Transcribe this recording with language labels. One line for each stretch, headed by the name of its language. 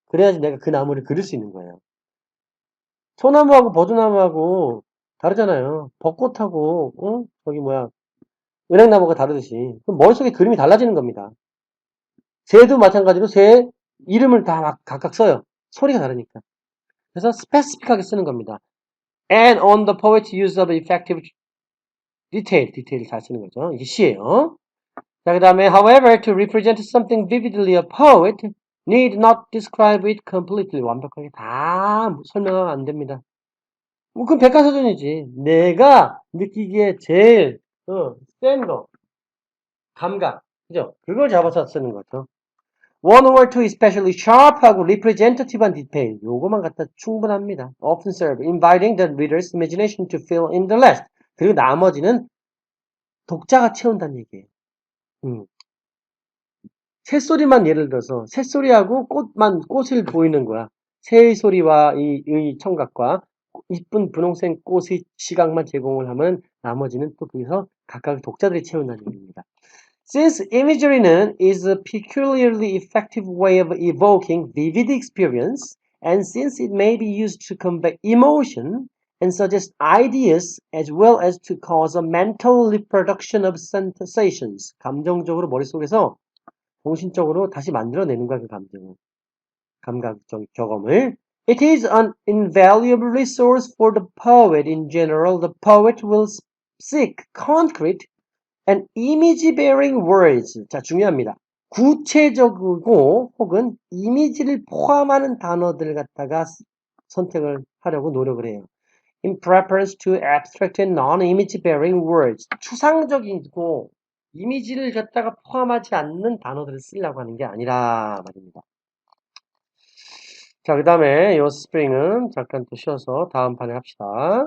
Korean: 그래야지 내가 그 나무를 그릴 수 있는 거예요. 소나무하고 버드나무하고 다르잖아요. 벚꽃하고, 저기 뭐야, 은행나무가 다르듯이. 그럼 머릿속에 그림이 달라지는 겁니다. 새도 마찬가지로 새 이름을 다 막 각각 써요. 소리가 다르니까. 그래서 스페시픽하게 쓰는 겁니다.
English: And on the poet's use of effective
Korean: 디테일을 잘 쓰는 거죠. 이게 시예요. 자, 그 다음에
English: however, to represent something vividly, a poet need not describe it completely.
Korean: 완벽하게 다 설명하면 안 됩니다. 뭐 그건 백과사전이지. 내가 느끼기에 제일 센 거, 감각, 그죠? 그걸 잡아서 쓰는 거죠.
English: One or two especially sharp하고 representative한 디테일,
Korean: 요거만 갖다 충분합니다.
English: Often serve, inviting the reader's imagination to fill in the rest.
Korean: 그리고 나머지는 독자가 채운다는 얘기예요. 새소리만 예를 들어서 새소리하고 꽃을 보이는 거야. 새의 소리와 이 청각과 이쁜 분홍색 꽃의 시각만 제공을 하면 나머지는 또 거기서 각각 독자들이 채운다는 얘기입니다.
English: Since imagery는 is a peculiarly effective way of evoking vivid experience, and since it may be used to convey emotion and suggest ideas as well as to cause a mental reproduction of sensations,
Korean: 감정적으로 머릿속에서 정신적으로 다시 만들어내는 거야, 그 감각적 경험을.
English: It is an invaluable resource for the poet in general. The poet will seek concrete and image-bearing words.
Korean: 자, 중요합니다. 구체적이고 혹은 이미지를 포함하는 단어들을 갖다가 선택을 하려고 노력을 해요.
English: In preference to abstract and non-image-bearing words.
Korean: 추상적이고 이미지를 갖다가 포함하지 않는 단어들을 쓰려고 하는 게 아니라 말입니다. 자, 그 다음에 요 스프링은 잠깐 또 쉬어서 다음 판에 합시다.